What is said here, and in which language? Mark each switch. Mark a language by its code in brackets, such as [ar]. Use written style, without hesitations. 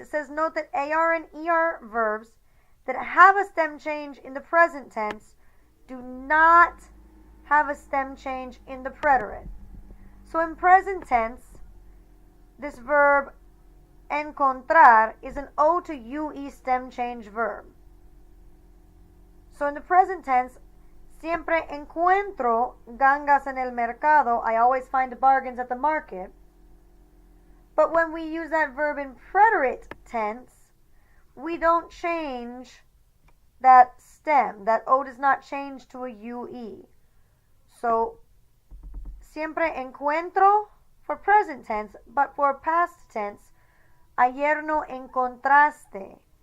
[en] It says, note that AR and ER verbs that have a stem change in the present tense do not have a stem change in the preterite. So in present tense, this verb encontrar is an O to UE stem change verb. So in the present tense, [es] siempre encuentro gangas en el mercado. [en] I always find bargains at the market. But when we use that verb in preterite tense, we don't change that stem. That O does not change to a UE. So, [es] siempre encuentro [en] for present tense, but for past tense, [es] ayer no encontraste.